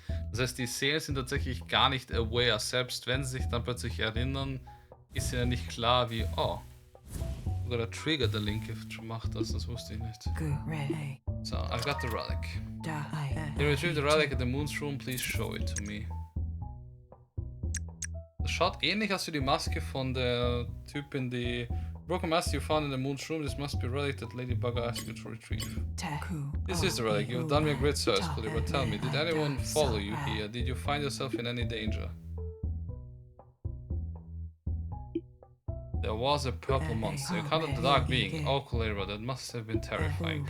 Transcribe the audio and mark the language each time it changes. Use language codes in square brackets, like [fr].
[de] Das heißt, die Seelen sind tatsächlich gar nicht aware. Selbst wenn sie sich dann plötzlich erinnern, ist ihnen nicht klar wie, oh, sogar der Trigger der Linke macht das wusste ich nicht. [en] So, I've got the relic. You retrieved the relic at the Moon's room, please show it to me. [de] Das schaut ähnlich aus wie die Maske von der Typin, die [en] broken mask you found in the Moon's room. This must be a relic that Lady Bugger asked you to retrieve. This is the relic. You've done me a great service, Clever. Tell me, did anyone follow you here? Did you find yourself in any danger? There was a purple monster. You encountered the dark being. Oh, Clever, that must have been terrifying.